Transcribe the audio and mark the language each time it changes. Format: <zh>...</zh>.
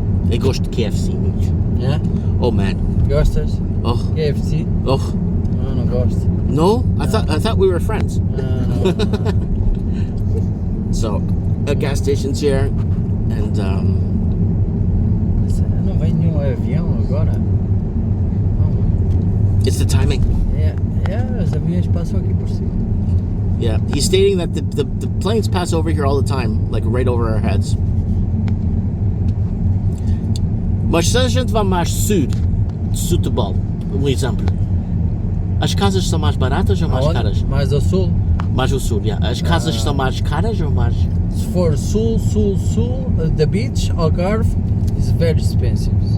<pt>Eu gosto de KFC muito.</pt> <en>Yeah? Oh man.</en> <pt>Gostas? Oh.</pt> <en>KFC? Oh.</en> <pt>No, não gosto.</pt> <en>No? I thought we were friends. No. So, a gas station's here, and</en> <pt>Não vem nenhum avião agora.</pt> <en>it's the timing.</en> <pt>Yeah, os aviões passam aqui por cima.</pt> <en>Yeah, he's stating that the planes pass over here all the time, like right over our heads.</en> <pt>Mas se a gente vai mais sul, Setúbal, um exemplo, as casas são mais baratas ou mais caras? Mais ao sul. Mais ao sul, yeah. As casas são mais caras ou mais... Se for sul,</pt> <en>the beach, Algarve, is very expensive.</en>